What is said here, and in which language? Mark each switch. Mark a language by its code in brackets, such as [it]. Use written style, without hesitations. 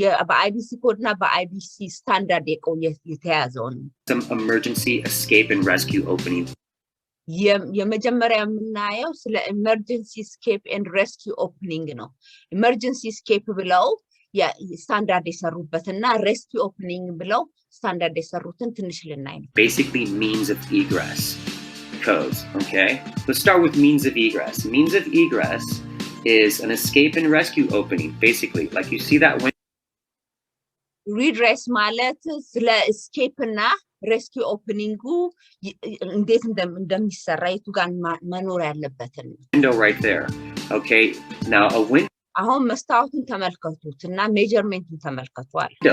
[am] በአይቢሲ ኮድ እና በአይቢሲ ስታንዳርድ የተያዘው ነው። [en] some emergency escape and rescue opening. [am] የመጀመሪያ የምናየው ስለ emergency escape and rescue opening ነው። emergency escape ብለው ስታንዳርድ የሰሩበትና rescue opening ብለው ስታንዳርድ የሰሩትን ትንሽ ልናይ ነው። [en] Basically means of egress codes, okay? Let's start with means of egress. Means of egress is an escape and rescue opening, basically. Like you see that when [am] redress ማለት ስለ escape እና rescue opening እንዴት እንደሚሰራ የቱ ጋር መኖር ያለበትን [en] window right there. Okay, now a window [am] አሁን መስታወቱን ተመልከቱት እና ሜጀርመንቱን ተመልከቷል።